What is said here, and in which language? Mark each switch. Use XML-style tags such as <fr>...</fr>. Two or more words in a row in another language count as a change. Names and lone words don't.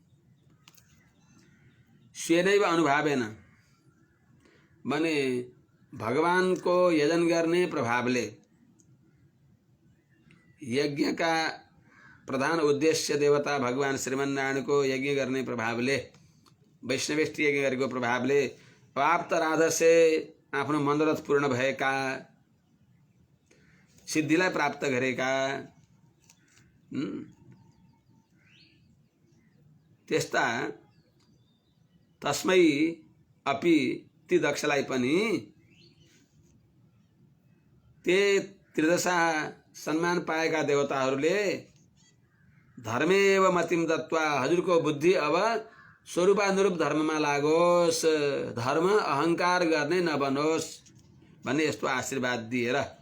<sa>स्वेनैव अनुभावेन</sa> <ne>माने भगवान को यजन गर्ने प्रभावले यज्ञ का प्रधान उद्देश्य देवता भगवान श्रीमन्नारायण को यज्ञ गर्ने प्रभावले वैष्णवेष्टि यज्ञ गरेको प्रभावले</ne> <sa>अवाप्त राधसे</sa> <ne>आफ्नो मनोरथ पूर्ण भएका सिद्धिलाई प्राप्त गरेका त्यस्ता</ne> <sa>तस्मै अपि</sa> <ne>ती दक्षलाई पनि</ne> <sa>ते त्रिदशा</sa> <ne>सम्मान पाएका देवताहरूले</ne> <sa>धर्मेव मतिम दत्त्वा</sa> <ne>हजुरको बुद्धि अब स्वरूपानुरूप धर्ममा लागोस् धर्म अहंकार गर्ने नबनोस् भन्ने यस्तो आशीर्वाद दिएर</ne>